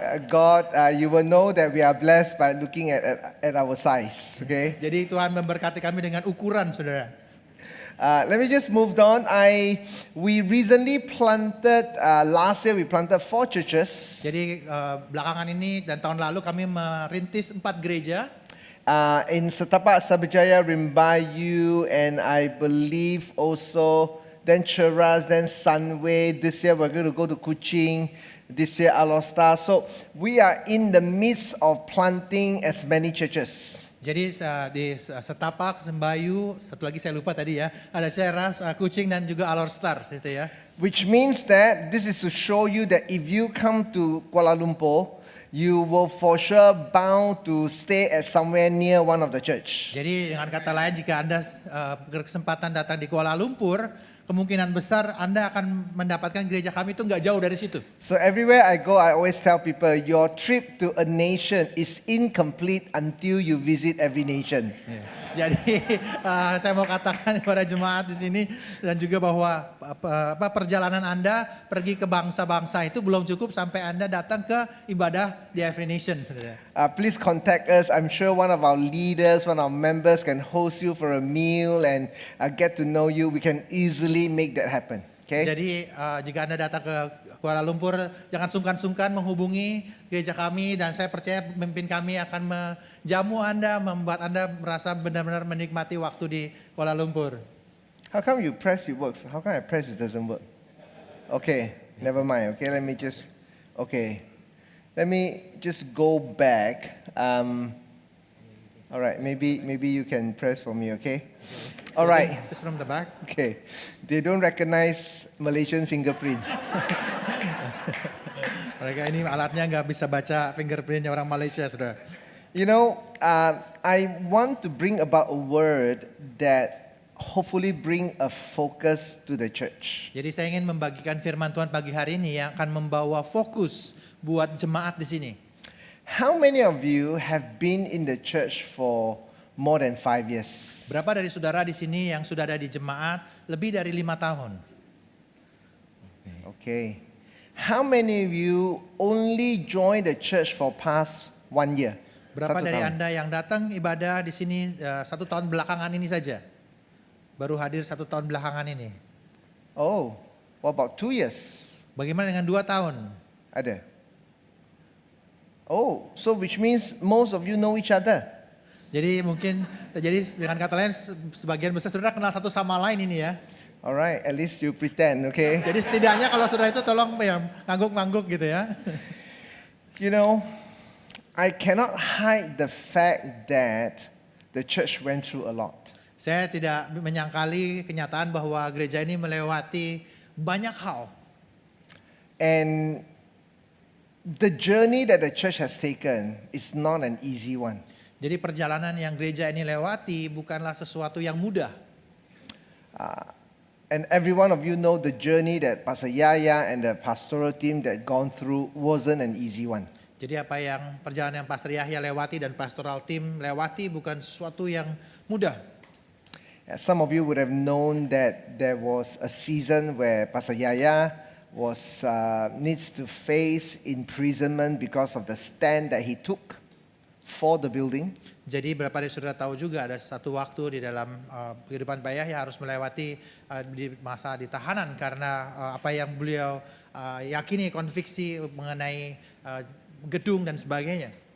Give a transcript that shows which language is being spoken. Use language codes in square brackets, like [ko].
[en] God, you will know that we are blessed by looking at our size, okay? [id] Jadi Tuhan memberkati kami dengan ukuran, saudara. [en] Let me just move on. We recently planted, last year we planted 4 churches. [id] Jadi belakangan ini dan tahun lalu kami merintis 4 gereja. [en] In Setapak, Sabajaya, Rimbayu, and I believe also then Cheras, then Sunway. This year we're going to go to Kuching. This year Alostar. So we are in the midst of planting as many churches. [id] Jadi di Setapak, Sembayu, satu lagi saya lupa tadi ya, ada Ceras, Kucing dan juga Alorstar, gitu ya. [en] Which means that this is to show you that if you come to Kuala Lumpur, you will for sure bound to stay at somewhere near one of the church. [id] Jadi dengan kata lain, jika Anda berkesempatan datang di Kuala Lumpur, kemungkinan besar Anda akan mendapatkan gereja kami itu nggak jauh dari situ. [en] So everywhere I go, I always tell people, your trip to a nation is incomplete until you visit every nation. [id] Jadi saya mau katakan kepada jemaat di sini dan juga bahwa perjalanan Anda pergi ke bangsa-bangsa itu belum cukup sampai Anda datang ke ibadah di every nation. [en] Please contact us. I'm sure one of our leaders, one of our members can host you for a meal and get to know you. We can easily make that happen. Okay? [id] Jadi jika Anda datang ke Kuala Lumpur, jangan sungkan-sungkan menghubungi gereja kami dan saya percaya pemimpin kami akan menjamu Anda, membuat Anda merasa benar-benar menikmati waktu di Kuala Lumpur. [en] How come you press it works? How come I press it doesn't work? Okay, never mind. Okay, let me just go back. All right, maybe you can press for me. Okay. All right. Just from the back. Okay. They don't recognize Malaysian fingerprint. [id] Mereka ini alatnya nggak bisa baca fingerprintnya orang Malaysia, saudara. [en] You know, I want to bring about a word that hopefully bring a focus to the church. [id] Jadi saya ingin membagikan firman Tuhan pagi hari ini yang akan membawa fokus buat jemaat di sini. [en] How many of you have been in the church for more than 5 years? [id] Berapa dari saudara di sini yang sudah ada di jemaat lebih dari 5 tahun? [en] Okay. How many of you only joined the church for past 1 year? [id] Berapa 1 dari tahun. Anda yang datang ibadah di sini 1 tahun belakangan ini saja? Baru hadir 1 tahun belakangan ini. [en] Oh, what about 2 years? [id] Bagaimana dengan 2 tahun? Ada. [en] Oh, so which means most of you know each other. [id] Jadi dengan kata lain sebagian besar saudara kenal satu sama lain ini ya. [en] Alright, at least you pretend, okay? [id] Jadi setidaknya kalau saudara itu tolong ya ngangguk-ngangguk gitu ya. [en] You know, I cannot hide the fact that the church went through a lot. [id] Saya tidak menyangkali kenyataan bahwa gereja ini melewati banyak hal. [en] And the journey that the church has taken is not an easy one. [id] Jadi perjalanan yang gereja ini lewati bukanlah sesuatu yang mudah. [en] And every one of you know the journey that Pastor Yaya and the pastoral team that gone through wasn't an easy one. [id] Jadi apa yang perjalanan yang Pastor Yahya lewati dan [en] pastoral team [id] lewati bukan sesuatu yang mudah. [en] Some of you would have known that there was a season where Pastor Yaya needs to face imprisonment because of the stand that he took for the building. [id] Jadi berapa dari saudara tahu juga ada satu waktu di dalam kehidupan Pak Yahya harus melewati di masa di tahanan karena apa yang beliau yakini konviksi mengenai gedung dan sebagainya.